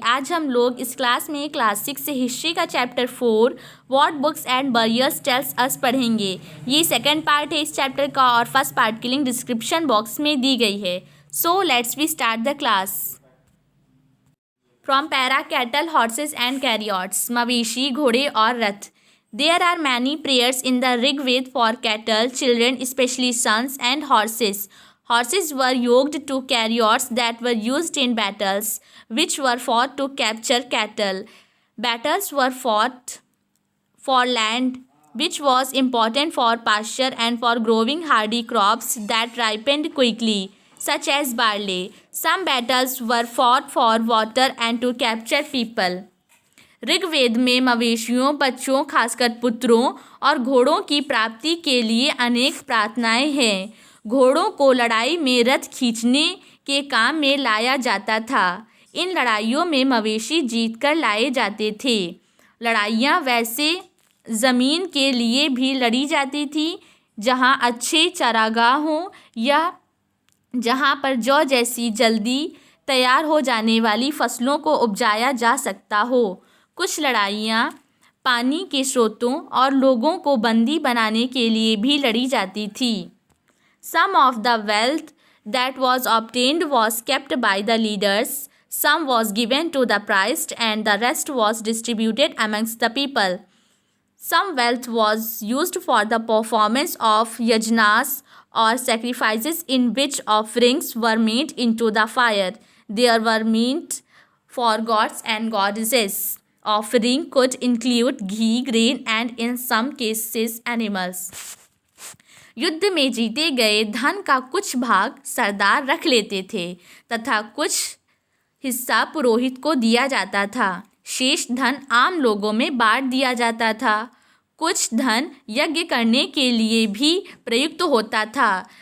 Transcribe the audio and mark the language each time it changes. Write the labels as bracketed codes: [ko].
[hi] आज हम लोग इस क्लास में क्लास 6 से हिस्ट्री का chapter 4 [en] what books and burials tells us [hi] पढ़ेंगे। ये सेकंड पार्ट है इस चैप्टर का और फर्स्ट पार्ट की लिंक डिस्क्रिप्शन बॉक्स में दी गई है। [en] So let's we start the class. From para cattle horses and chariots, [hi] मवेशी, घोड़े और रथ। [en] There are many prayers in the Rig Veda for cattle, children, especially sons, and horses. Horses were yoked to chariots that were used in battles, which were fought to capture cattle. Battles were fought for land, which was important for pasture and for growing hardy crops that ripened quickly, such as barley. Some battles were fought for water and to capture people. [hi] Rigveda में मवेशियों, बच्चों, खासकर पुत्रों और घोड़ों की प्राप्ति के लिए अनेक प्रार्थनाएं हैं। घोड़ों को लड़ाई में रथ खींचने के काम में लाया जाता था। इन लड़ाइयों में मवेशी जीतकर लाए जाते थे। लड़ाइयाँ वैसे ज़मीन के लिए भी लड़ी जाती थी जहाँ अच्छे चारागाह हों या जहाँ पर जौ जैसी जल्दी तैयार हो जाने वाली फसलों को उपजाया जा सकता हो। कुछ लड़ाइयाँ पानी के स्रोतों और लोगों को बंदी बनाने के लिए भी लड़ी जाती थी। [en] Some of the wealth that was obtained was kept by the leaders, some was given to the priest, and the rest was distributed amongst the people. Some wealth was used for the performance of yajnas or sacrifices in which offerings were made into the fire. There were meat for gods and goddesses. Offering could include ghee, grain, and in some cases animals. [hi] युद्ध में जीते गए धन का कुछ भाग सरदार रख लेते थे तथा कुछ हिस्सा पुरोहित को दिया जाता था। शेष धन आम लोगों में बांट दिया जाता था। कुछ धन यज्ञ करने के लिए भी प्रयुक्त होता था।